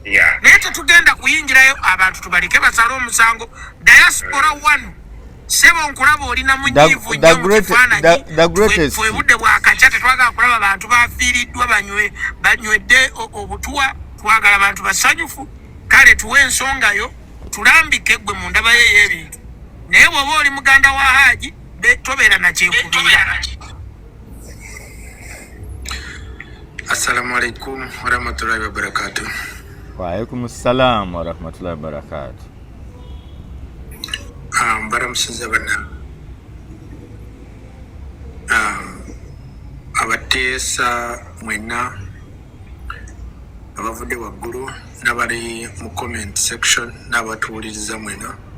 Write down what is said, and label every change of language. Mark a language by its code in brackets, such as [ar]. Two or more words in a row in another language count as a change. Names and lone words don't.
[lg] Naye tetugenda kuyingirayo abantu tubaleke basale omusango diaspora one sebo nkulaba olina munyivu nnyo mu kifaananyi fwe budde bwakacya tetwagala kulaba abantu bafiiriddwa banywedde obutuwa twagala abantu basanyufu kale tuwe ensongayo tulambike gwe mu ndaba ye y'ebintu naye bw'oba oli muganda wa Hajj tobeera nakyekubiira. [ar] السلام عليكم ورحمة الله وبركاته. وعليكم السلام ورحمة الله وبركاته. [lg] Baramusiza bana abateesa mwena abavudde waggulu n'abali mu [en] comment section [lg] n'abatuwuliriza mwena